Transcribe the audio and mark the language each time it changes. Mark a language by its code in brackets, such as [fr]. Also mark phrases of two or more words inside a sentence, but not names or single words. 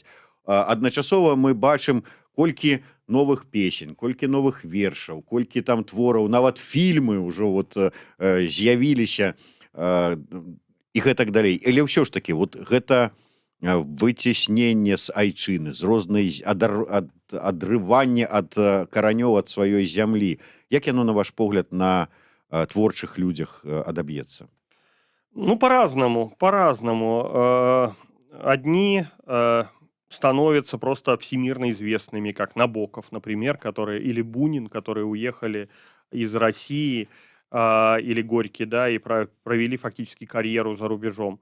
[be] Адначасова мы бачым, колькі новых песень, колькі новых вершаў, колькі там твораў, нават фільмы ўжо вот з'явіліся і гэтак далей. Але ўсё ж такі вот гэта выцесненне з айчыны, з рознай адрыванне ад каранёў ад сваёй зямлі. Як яно, на ваш погляд, на творчых людях адаб'ецца? [ru] Ну, по-разному. Одни становятся просто всемирно известными, как Набоков, например, или Бунин, которые уехали из России, или Горький, да, и провели фактически карьеру за рубежом.